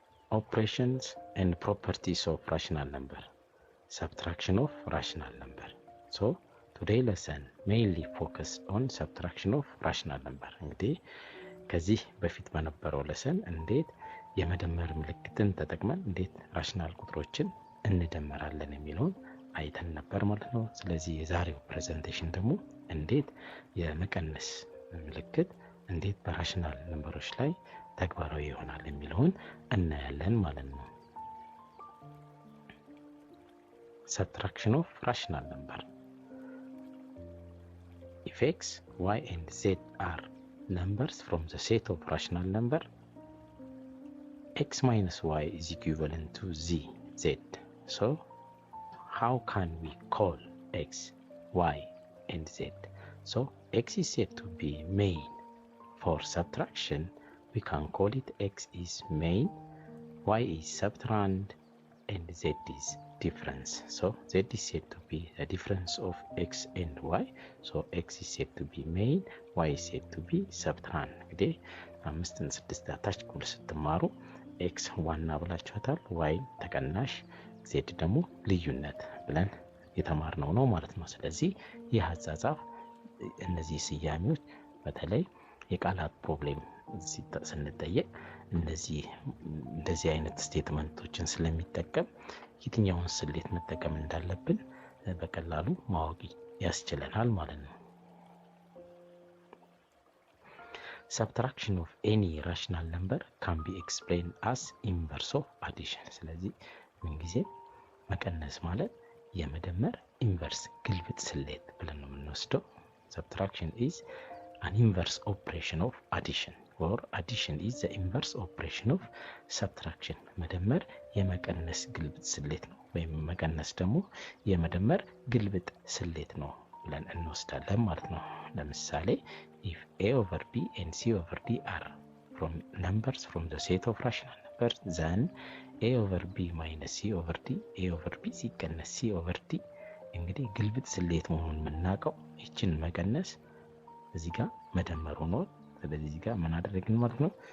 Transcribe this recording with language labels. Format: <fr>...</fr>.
<en>Operations and properties of rational number. Subtraction of rational number. So, today lesson mainly focused on subtraction of rational number.</en> <am>እንግዲህ ከዚህ በፊት በነበረው lesson እንዴት የመደመር ምልክትን ተጠቅመን እንዴት ራሽናል ቁጥሮችን እንደመራለን የሚለውን አይተን ነበር ማለት ነው። ስለዚህ የዛሬው ፕሬዘንቴሽን ደግሞ እንዴት የመቀነስ ምልክት እንዴት በራሽናል ነምበሮች ላይ ተግባራዊ ይሆናል የሚለውን እናያለን ማለት ነው።</am> <en>Subtraction of rational number. If x, y and z are numbers from the set of rational number, x minus y is equivalent to z. So, how can we call x, y and z? So, x is said to be main. For subtraction, we can call it x is main, y is subtrahend, and z is difference. So z is said to be the difference of x and y. So x is said to be main, y is said to be subtrahend.</en> <am>እንግዲህ 5 እና 6 አታች ኩል ስትማሩ x ዋና ብላችኋታል፣ y ተቀናሽ፣ z ደግሞ ልዩነት ብለን የተማርነው ነው ማለት ነው። ስለዚህ ይህ አጻጻፍ እነዚህ ስያሜዎች በተለይ የቃላት ፕሮብሌም ስንጠየቅ እንደዚህ አይነት ስቴትመንቶችን ስለሚጠቀም የትኛውን ስሌት መጠቀም እንዳለብን በቀላሉ ማወቅ ያስችለናል ማለት ነው።</am> <en>Subtraction of any rational number can be explained as inverse of addition.</en> <am>ስለዚህ ምንጊዜ መቀነስ ማለት የመደመር ኢንቨርስ ግልብጥ ስሌት ብለን ነው የምንወስደው።</am> <en>Subtraction is an inverse operation of addition, or addition is the inverse operation of subtraction.</en> <am>መደመር የመቀነስ ግልብጥ ስሌት ነው፣ ወይም መቀነስ ደግሞ የመደመር ግልብጥ ስሌት ነው ብለን እንወስዳለን ማለት ነው። ለምሳሌ</am> <en>if a over b and c over d are from numbers from the set of rational numbers, then a over b minus c over d,</en> <am>a over b ሲቀነስ c over d እንግዲህ ግልብጥ ስሌት መሆኑን የምናውቀው ይችን መቀነስ እዚህ ጋር መደመር ሆኖ፣ ስለዚህ እዚህ ጋር ምን አደረግን ማለት ነው?</am>